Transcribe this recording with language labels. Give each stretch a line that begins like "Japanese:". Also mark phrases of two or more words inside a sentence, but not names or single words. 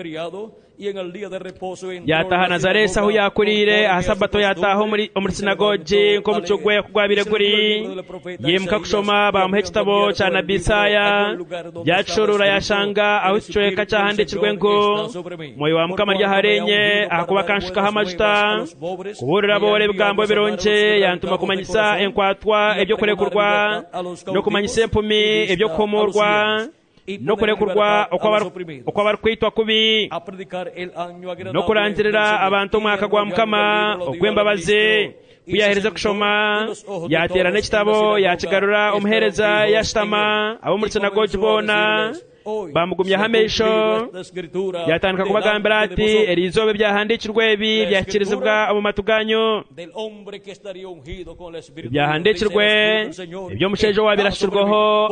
Nyankole: yataha nazaresi aho yakurire aha sabato yataha omuri sinagogi nk'omuco gwe kugwabire guri yimuka kushoma bamuha ekitabo kya nabi Isaya yakishorora yashanga aho ekicweka kyahandikirwe ngo mwoyo wa mukama ryaharenye ahakuba kanshukaho amajuta kuburira abore ebigambo birungi yantuma kumanyisa enkwatwa ebyo kurekurwa no kumanyisa empumi ebyo kuhumurwa no kurekurwa uko abarikwitwa kubi no kurangirira abantu umwaka gwa mukama ogw'embabazi kuyahereza kushoma yatera n'ekitabo yakigarura omuhereza yashitama abo muri sinagogi bona bamugumyaho amesho yatandika kubagambira ati erizobe byahandikirwe ebi byakirizibwa mu matu ganyu byahandikirwe ibyo mushaija wabirashirwaho